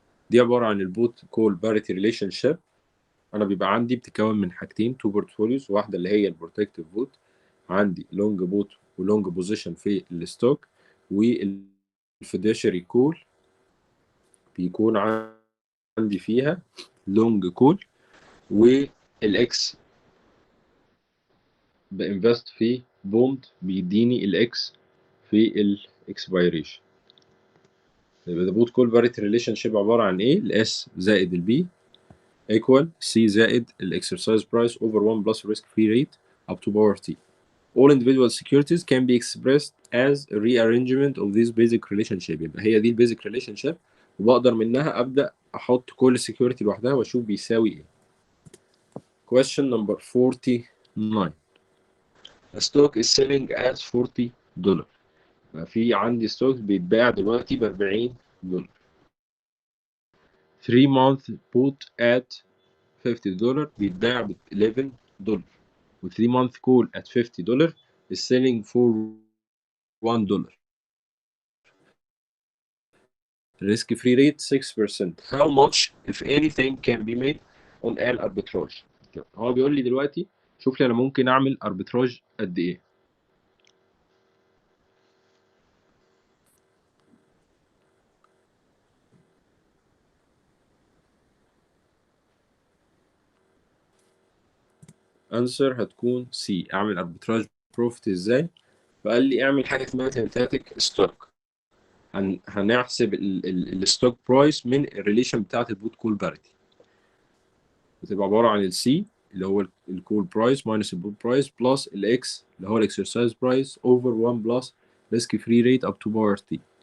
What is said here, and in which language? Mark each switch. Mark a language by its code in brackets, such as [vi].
[ar] دي عبارة عن البوت كول باريتي ريليشن شيب. انا بيبقى عندي بتتكون من حاجتين، تو بورتفوليوز، واحدة اللي هي البروتكتيف بوت، عندي لونج بوت ولونج بوزيشن في الستوك، والفيديشري كول بيكون عندي فيها لونج كول، والاكس بانفست في بوند بيديني الاكس في الاكسبيريشن. يبقى ده بوت كول باريتي ريليشن شيب عباره عن ايه؟ الاس زائد البي ايكوال سي زائد الاكسرسايز برايس اوفر 1 بلس ريسك فري ريت [en] up to power t. All individual securities can be expressed as a rearrangement of this basic relationship. [ar] يبقى هي دي البيزك ريليشن شيب، وبقدر منها ابدا احط كل سكيورتي لوحدها واشوف بيساوي ايه. [en] Question number 49. A stock is selling at $40. [ar] في عندي ستوكس بيتباع دلوقتي ب $40. [en] 3 month put at $50 [ar] بيتباع ب $11، و [en] 3 month call at $50 is selling for $1. risk free rate 6%. How much if anything can be made on an arbitrage؟ [ar] هو بيقول لي دلوقتي شوف لي انا ممكن اعمل arbitrage قد ايه. answer هتكون C. اعمل arbitrage profit ازاي؟ فقال لي اعمل حاجه اسمها synthetic stock. هنحسب الستوك برايس من الريليشن بتاعت البوت كول باريتي، بتبقى عباره عن السي اللي هو الكول برايس ماينس البوت برايس بلس الاكس اللي هو الاكسرسايز برايس اوفر 1 بلس ريسك فري ريت اب تو باور تي.